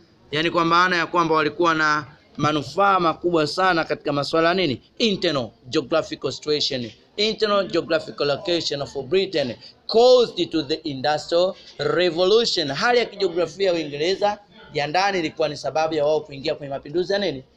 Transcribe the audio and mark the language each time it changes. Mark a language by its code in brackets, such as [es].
[sw] Yani kwa maana ya kwamba walikuwa na manufaa makubwa sana katika masuala nini? [en] Internal geographical situation, internal geographical location of Britain caused to the Industrial Revolution. [sw] Hali ya kijiografia ya Uingereza ya ndani ilikuwa ni sababu ya wao kuingia kwenye mapinduzi ya nini?